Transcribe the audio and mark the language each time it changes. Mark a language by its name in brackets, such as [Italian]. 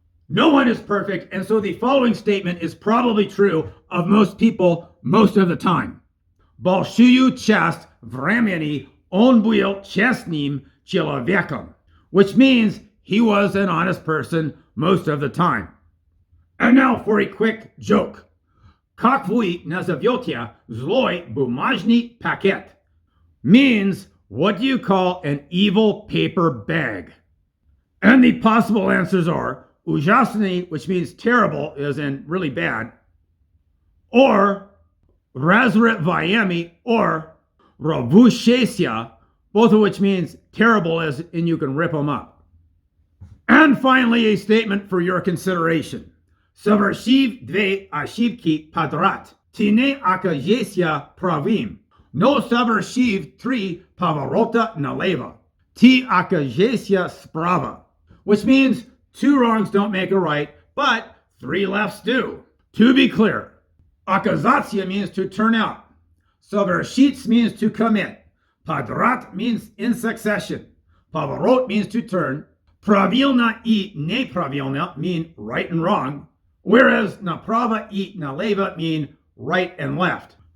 [English] No one is perfect, and so the following statement is probably true of most people most of the time. [Russian] Большую часть времени он был честным человеком, [English] which means he was an honest person most of the time. And now for a quick joke. [Russian] Как вы назовете злой бумажный пакет? [English] Means, what do you call an evil paper bag? And the possible answers are ужасный, which means terrible, as in really bad, or разрываемый, or рвущийся, both of which means terrible, as in you can rip them up. And finally, a statement for your consideration. [Russian] Совершив две ошибки подряд, ты не окажешься правым. Но совершив три поворота налево, ты окажешься справа. [English] Which means two wrongs don't make a right, but three lefts do. To be clear, оказаться means to turn out. Совершить means to commit. Подряд means in succession. Поворот means to turn. Правильно и неправильно mean right and wrong, whereas направо и налево mean right and left.